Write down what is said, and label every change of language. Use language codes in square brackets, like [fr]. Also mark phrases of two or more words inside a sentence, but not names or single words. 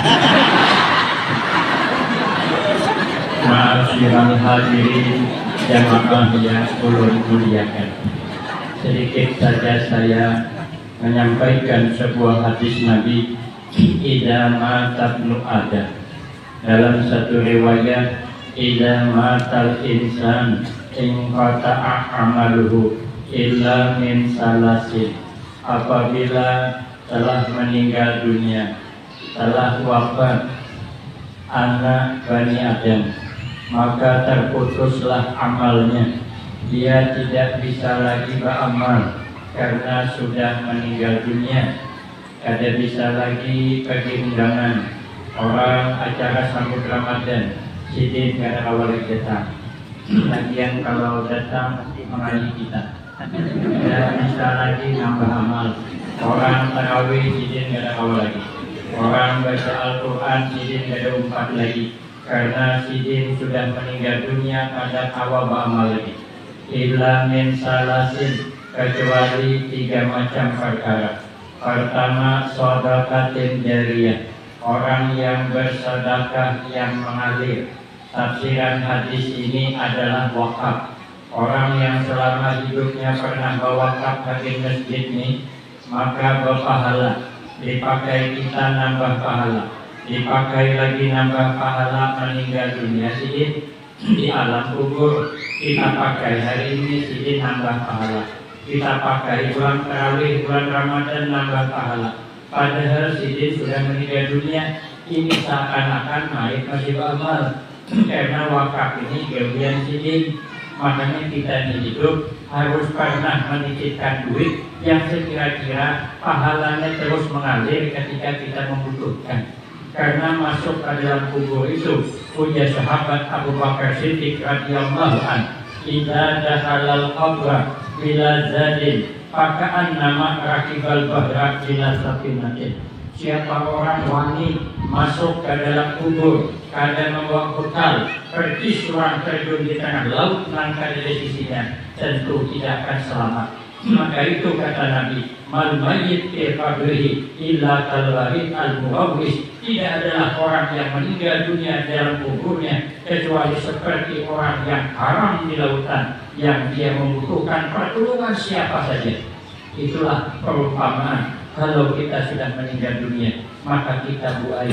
[ar] معاشر الحاضرين [id] jamaah yang ulun muliakan, sedikit saja saya menyampaikan sebuah hadis Nabi, [ar] إذا مات ابن آدم. [id] Dalam satu riwayat, [ar] إذا مات الإنسان انقطع عمله إلا من ثلاث. [id] Apabila telah meninggal dunia, telah wafat anak Bani Adam, maka terputuslah amalnya. Dia tidak bisa lagi beramal karena sudah meninggal dunia. Kada bisa lagi pergi undangan orang acara sambut Ramadan, sidin kada awal datang. Lagian kalau datang mengaji kita, tidak bisa lagi nambah amal. Orang tarawih sidin kada awal lagi, orang baca Al-Quran sidin kada umpat lagi, karena sidin sudah meninggal dunia, kada awal beramal lagi. [ar] إلا من ثلاث, [id] kecuali 3 macam perkara. Pertama, [ar] صدقة جارية, [id] orang yang bersedekah yang mengalir. Tafsiran hadis ini adalah wakaf. Orang yang selama hidupnya pernah berwakaf bagi masjid ini, maka berpahala. Dipakai kita nambah pahala, dipakai lagi nambah pahala meninggal dunia sidin. Di alam kubur kita pakai hari ini sidin nambah pahala. Kita pakai bulan tarawih, bulan Ramadan nambah pahala. Padahal sidin sudah meninggal dunia, ini seakan-akan naik masih beramal. Karena wakaf ini gawian sidin. Makanya kita ini hidup harus pernah menitipkan duit yang sekira-kira pahalanya terus mengalir ketika kita membutuhkan. Karena masuk ke dalam kubur itu, punya sahabat [ar] Abu Bakar Siddiq رضي الله عنه, إذا دخل القبر بلا زاد فكأنما ركب البحر بلا سفينة. [id] Siapa orang wani masuk ke dalam kubur kada membawa bekal, pergi seorang terjun di tengah laut langkah dari sisinya, tentu tidak akan selamat. Maka itu kata Nabi, [ar] ما الميت في قبره إلا كالواحد المروس. [id] Tidak adalah orang yang meninggal dunia dalam kuburnya kecuali seperti orang yang haram di lautan, yang dia membutuhkan pertolongan siapa saja. Itulah perumpamaan. Kalau kita sudah meninggal dunia, maka kita buai.